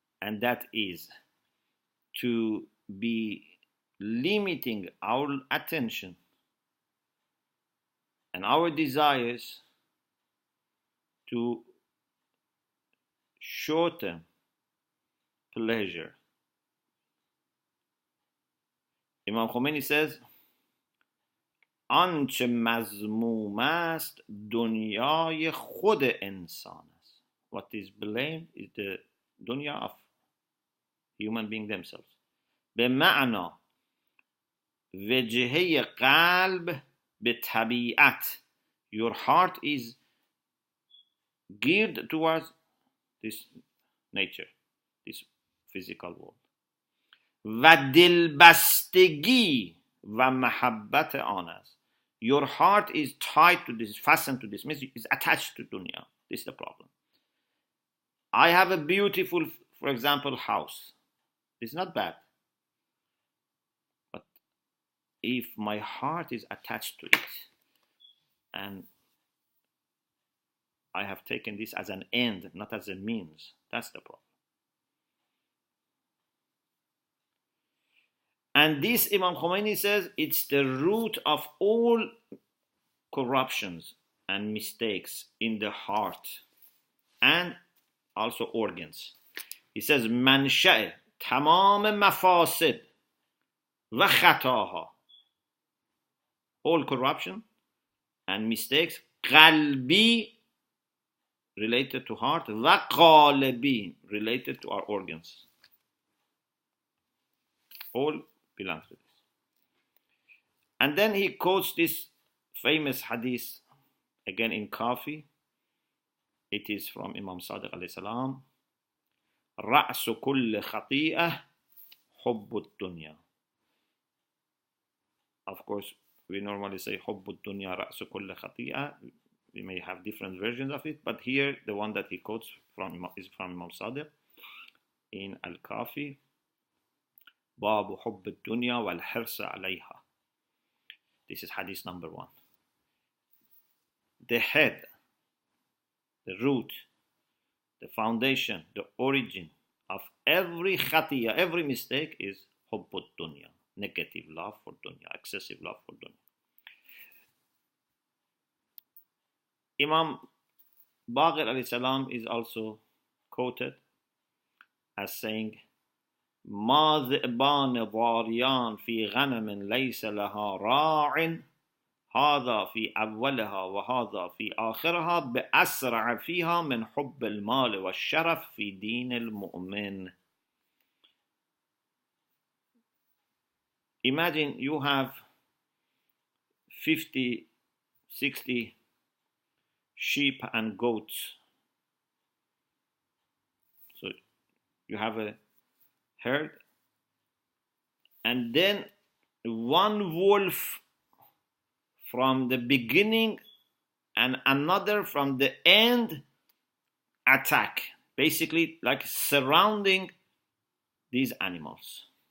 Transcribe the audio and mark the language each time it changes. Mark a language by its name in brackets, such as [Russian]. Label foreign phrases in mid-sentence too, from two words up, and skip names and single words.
[English] and that is to be limiting our attention and our desires to short-term pleasure. Imam Khomeini says, [Persian] آنچه مذموم است دنیای خود انسان است. [English] What is blamed is the dunya of human being themselves. [Persian] به معنا وجهه قلب به طبیعت. [English] Your heart is geared towards this nature, this physical world. [Persian] و دلبستگی و محبت آن است. [English] Your heart is tied to this, fastened to this, means is attached to dunya. This is the problem. I have a beautiful, for example, house. It's not bad. But if my heart is attached to it, and I have taken this as an end, not as a means, that's the problem. And this, Imam Khomeini says, it's the root of all corruptions and mistakes in the heart and also organs. He says, [Persian] منشأ تمام مفاسد و خطاها. [English] All corruption and mistakes, قلبی related to heart, و قالبی related to our organs. All belongs to this. And then he quotes this famous hadith again in Kafi. It is from Imam Sadiq [Arabic] عليه السلام. رأس كل خطيئة حب الدنيا. [English] Of course, we normally say [Arabic] حب الدنيا رأس كل خطيئة. [English] We may have different versions of it, but here the one that he quotes from is from Imam Sadiq in Al-Kafi. [Arabic] باب حب الدنيا والحرص عليها. [English] This is hadith number 1. The head, the root, the foundation, the origin of every khatiyah, every mistake is [Arabic] حب الدنيا, [English] negative love for dunya, excessive love for dunya. Imam Baqir [Arabic] عليه السلام [English] is also quoted as saying, [Arabic] ما ذئبان ضاريان في غنم ليس لها راع هذا في أولها وهذا في آخرها بأسرع فيها من حب المال والشرف في دين المؤمن. [English] Imagine you have 50, 60 sheep and goats. So you have a herd, and then one wolf from the beginning and another from the end attack, basically like surrounding these animals.